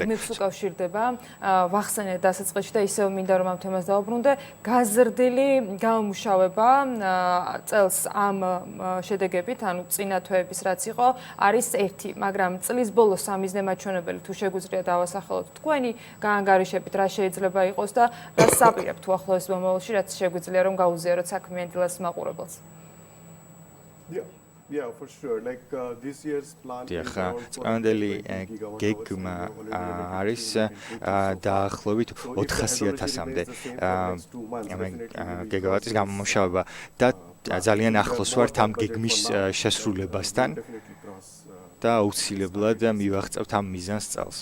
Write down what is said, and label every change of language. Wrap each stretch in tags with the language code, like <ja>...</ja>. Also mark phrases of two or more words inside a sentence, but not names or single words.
<ka>გეგმებს უკავშირდება ვახსენეთ დასაწყისში და ისევ მინდა რომ ამ თემას დავუბრუნდე, გაზრდილი გამომუშავება წელს ამ შედეგებით, ანუ წინა თვეების რაც იყო, არის ერთი, მაგრამ წლის ბოლოს სამიზნე მაჩვენებელი თუ შეგვიძლია დავასახელოთ თქვენი გაანგარიშებით რა შეიძლება იყოს და რა საპირებთ უახლოეს მომავალში, რაც შეგვიძლია რომ გაუზიაროთ საქმიან დილას მაყურებელს.</ka> <en>Yeah, for sure. Like this year's plan is</en> <ka>წამანდელი გეგმა არის დაახლოებით 400,000-მდე გიგავატის გამომუშავება და ძალიან ახლოს ვართ ამ გეგმის შესრულებასთან და აუცილებლად მივაღწევთ ამ მიზანს წელს.</ka>